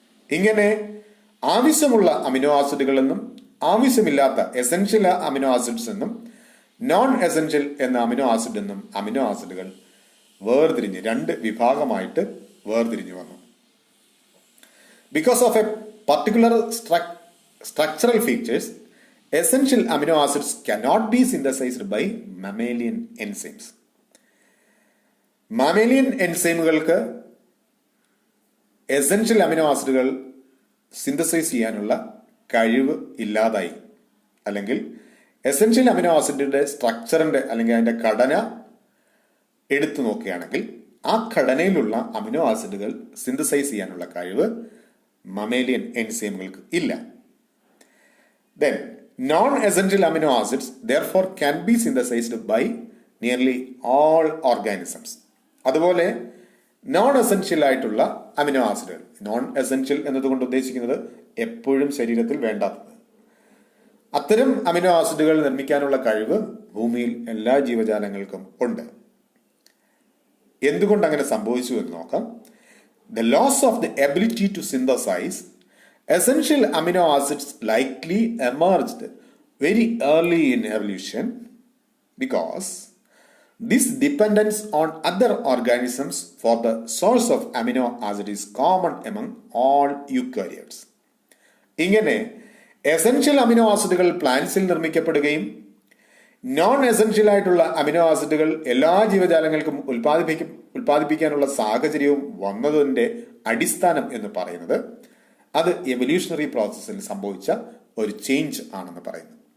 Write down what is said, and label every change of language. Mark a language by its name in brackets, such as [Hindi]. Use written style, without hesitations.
[Malayalam] ഇങ്ങനെ ആവശ്യമുള്ള അമിനോ ആസിഡുകൾ എന്നും ആവശ്യമില്ലാത്ത എസെൻഷ്യൽ അമിനോ ആസിഡ്സ് എന്നും നോൺ എസെൻഷ്യൽ എന്ന അമിനോ ആസിഡ് എന്നും അമിനോ ആസിഡുകൾ വേർതിരിഞ്ഞ് രണ്ട് വിഭാഗമായിട്ട് വേർതിരിഞ്ഞു വന്നു. [English] Because of a particular structural features, essential amino acids cannot be synthesized by mammalian enzymes. [Malayalam] മാമേലിയൻ എൻസൈമുകൾക്ക് essential amino ആസിഡുകൾ സിന്തസൈസ് ചെയ്യാനുള്ള കഴിവ് ഇല്ലാതായി. അല്ലെങ്കിൽ എസെൻഷ്യൽ അമിനോ ആസിഡിന്റെ സ്ട്രക്ചറിന്റെ അല്ലെങ്കിൽ അതിന്റെ ഘടന എടുത്തു നോക്കുകയാണെങ്കിൽ ആ ഘടനയിലുള്ള അമിനോ ആസിഡുകൾ സിന്തസൈസ് ചെയ്യാനുള്ള കഴിവ് മമേലിയൻ എൻസൈമുകൾക്ക് ഇല്ല. [English] Then, non-essential amino acids therefore can be synthesized by nearly all organisms. [Malayalam] അതുപോലെ നോൺ എസെൻഷ്യൽ ആയിട്ടുള്ള അമിനോ ആസിഡുകൾ, നോൺ എസെൻഷ്യൽ എന്നതുകൊണ്ട് ഉദ്ദേശിക്കുന്നത് എപ്പോഴും ശരീരത്തിൽ വേണ്ടാത്തത്, അത്തരം അമിനോ ആസിഡുകൾ നിർമ്മിക്കാനുള്ള കഴിവ് ഭൂമിയിൽ എല്ലാ ജീവജാലങ്ങൾക്കും ഉണ്ട്. എന്തുകൊണ്ട് അങ്ങനെ സംഭവിച്ചു എന്ന് നോക്കാം. [English] The loss of the ability to synthesize essential amino acids likely emerged very early in evolution because this dependence on other organisms for the source of amino acid is common among all eukaryotes. [Malayalam] ഇങ്ങനെ essential amino ആസിഡുകൾ പ്ലാന്റ്സിൽ നിർമ്മിക്കപ്പെടുകയും non essential ആയിട്ടുള്ള amino ആസിഡുകൾ എല്ലാ ജീവജാലങ്ങൾക്കും ഉൽപ്പാദിപ്പിക്കാനുള്ള സാഹചര്യവും വന്നതിന്റെ അടിസ്ഥാനം എന്ന് പറയുന്നത് അത് എവല്യൂഷണറി പ്രോസസ്സിൽ സംഭവിച്ച ഒരു ചേഞ്ച് ആണെന്ന് പറയുന്നു.